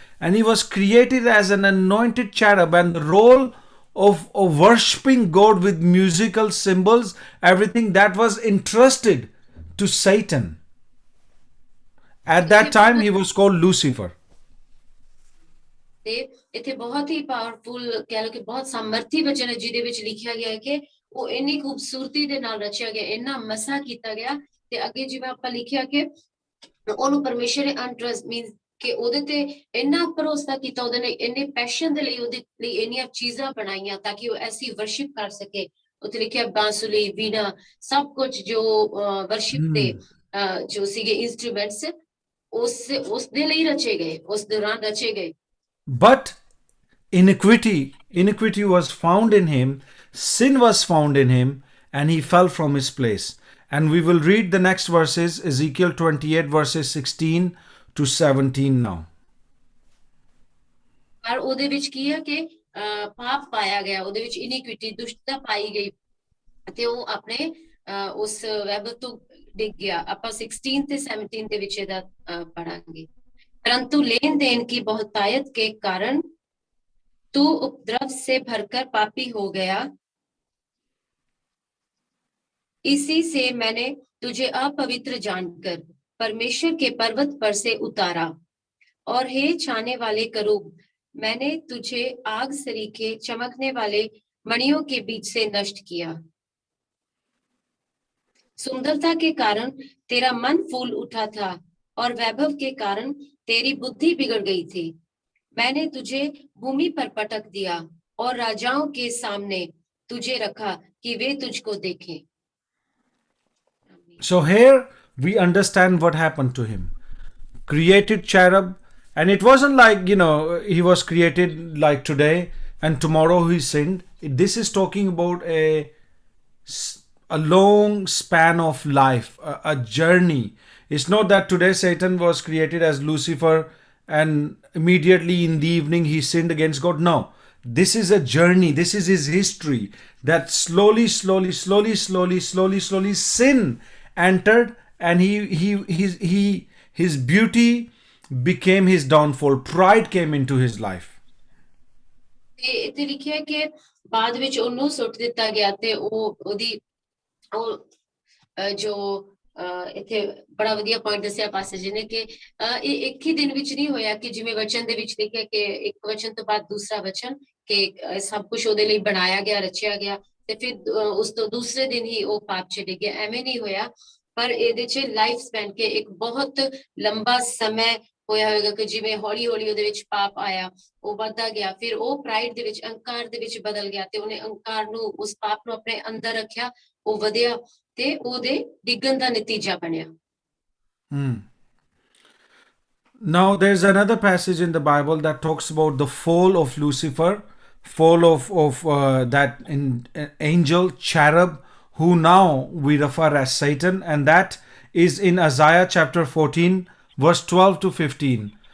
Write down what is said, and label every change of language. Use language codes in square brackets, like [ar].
[en] And he was created as an anointed cherub. And the role of worshipping God with musical symbols, everything that was entrusted to Satan. At that time, he was called Lucifer. [pa] ਤੇ ਇੱਥੇ ਬਹੁਤ ਹੀ powerful ਕਹਿ ਲਓ ਕਿ ਬਹੁਤ ਸਮਰਥੀ ਵਚਨ ਹੈ, ਜਿਹਦੇ ਵਿੱਚ ਲਿਖਿਆ ਗਿਆ ਹੈ ਕਿ ਉਹ ਇੰਨੀ ਖੂਬਸੂਰਤੀ ਦੇ ਨਾਲ ਰਚਿਆ ਗਿਆ, ਇੰਨਾ ਮਸਾ ਕੀਤਾ ਗਿਆ, ਤੇ ਅੱਗੇ ਜਿਵੇਂ ਆਪਾਂ ਲਿਖਿਆ ਕਿ ਉਹਨੂੰ ਪਰਮੇਸ਼ਰ ਨੇ ਅਨਟਰਸਟ ਮੀਨਸ ਕਿ ਉਹਦੇ ਤੇ ਇੰਨਾ ਭਰੋਸਾ ਕੀਤਾ, ਉਹਦੇ ਨੇ ਇੰਨੇ ਪੈਸ਼ਨ ਦੇ ਲਈ ਉਹਦੇ ਲਈ ਇੰਨੀਆਂ ਚੀਜ਼ਾਂ ਬਣਾਈਆਂ ਤਾਂ ਕਿ ਉਹ ਐਸੀ ਵਰਸ਼ਿਪ ਕਰ ਸਕੇ। ਉੱਥੇ ਲਿਖਿਆ ਬਾਂਸੁਲੀ, ਵੀਣਾ, ਸਭ ਕੁਝ ਜੋ ਵਰਸ਼ਿਪ ਦੇ ਜੋ ਸੀਗੇ ਇੰਸਟਰੂਮੈਂਟਸ ਉਸ ਦੇ ਲਈ ਰਚੇ ਗਏ, ਉਸ ਦੌਰਾਨ ਰਚੇ ਗਏ। [en] But iniquity was found in him, sin was found in him, and he fell from his place. And we will read the next verses, Ezekiel 28 verses 16 to 17 now. [pa] ਪਰ ਉਹਦੇ ਵਿੱਚ ਕੀ ਹੈ ਕਿ ਪਾਪ ਪਾਇਆ ਗਿਆ, ਉਹਦੇ ਵਿੱਚ ਇਨਿਕੁਇਟੀ, ਦੁਸ਼ਟਤਾ ਪਾਈ ਗਈ, ਤੇ ਉਹ ਆਪਣੇ ਉਸ ਵੈਭਵ ਤੋਂ ਡਿੱਗ ਗਿਆ। ਆਪਾਂ 16 ਤੇ 17 ਦੇ ਵਿੱਚ ਇਹਦਾ ਪੜਾਂਗੇ। [hi] परंतु लेन देन की बहुतायत के कारण तू उपद्रव से भरकर पापी हो गया, इसी से मैंने तुझे अपवित्र जानकर परमेश्वर के पर्वत पर से उतारा, और हे छाने वाले करूब, मैंने तुझे आग सरीखे चमकने वाले मणियों के बीच से नष्ट किया। सुंदरता के कारण तेरा मन फूल उठा था, और वैभव के कारण तेरी बुद्धि बिगड़ गई थी। मैंने तुझे भूमि पर पटक दिया और राजाओं के सामने तुझे रखा कि वे तुझको देखें। [en] So here we understand what happened to him. Created cherub, and it wasn't like, he was created like today and tomorrow he sinned. This is talking about a long span of life, a journey. It's not that today Satan was created as Lucifer and immediately in the evening he sinned against God. No, this is a journey. This is his history, that slowly sin entered, and his beauty became his downfall. Pride came into his life. [pa] ਤੇ ਇੱਥੇ ਲਿਖਿਆ ਕਿ ਬਾਅਦ ਵਿੱਚ ਉਹਨੂੰ ਸੁੱਟ ਦਿੱਤਾ ਗਿਆ, ਤੇ ਉਹਦੀ ਜੋ ਇੱਥੇ ਬੜਾ ਵਧੀਆ ਪੁਆਇੰਟ ਦੱਸਿਆ ਪਾਸਟਰ ਜੀ ਨੇ ਕਿ ਇਹ ਇੱਕ ਹੀ ਦਿਨ ਵਿੱਚ ਨਹੀਂ ਹੋਇਆ, ਕਿ ਜਿਵੇਂ ਵਚਨ ਦੇ ਵਿੱਚ ਲਿਖਿਆ ਕਿ ਇੱਕ ਵਚਨ ਤੋਂ ਬਾਅਦ ਦੂਸਰਾ ਵਚਨ, ਕਿ ਸਭ ਕੁਝ ਉਹਦੇ ਲਈ ਬਣਾਇਆ ਗਿਆ, ਰਚਿਆ ਗਿਆ, ਤੇ ਫਿਰ ਉਸ ਤੋਂ ਦੂਸਰੇ ਦਿਨ ਹੀ ਉਹ ਪਾਪ ਚ ਡਿੱਗ ਗਿਆ। ਐਵੇਂ ਨਹੀਂ ਹੋਇਆ, ਪਰ ਇਹਦੇ ਚ ਲਾਈਫ ਸਪੈਨ ਕੇ ਇੱਕ ਬਹੁਤ ਲੰਬਾ ਸਮੇਂ ਹੋਇਆ ਹੋਏਗਾ, ਕਿ ਜਿਵੇਂ ਹੌਲੀ ਹੌਲੀ ਉਹਦੇ ਵਿੱਚ ਪਾਪ ਆਇਆ, ਉਹ ਵੱਧਦਾ ਗਿਆ, ਫਿਰ ਉਹ ਪ੍ਰਾਈਡ ਦੇ ਵਿੱਚ, ਅਹੰਕਾਰ ਦੇ ਵਿੱਚ ਬਦਲ ਗਿਆ, ਤੇ ਉਹਨੇ ਅਹੰਕਾਰ ਨੂੰ, ਉਸ ਪਾਪ ਨੂੰ ਆਪਣੇ ਅੰਦਰ ਰੱਖਿਆ, ਉਹ ਵਧਿਆ, ਤੇ ਉਹਦੇ ਡਿੱਗਣ ਦਾ ਨਤੀਜਾ ਬਣਿਆ। [en] Now there's another passage in the Bible that talks about the fall of Lucifer, fall of that angel cherub, who now we refer as Satan, and that is in Isaiah chapter 14 verse 12 to 15.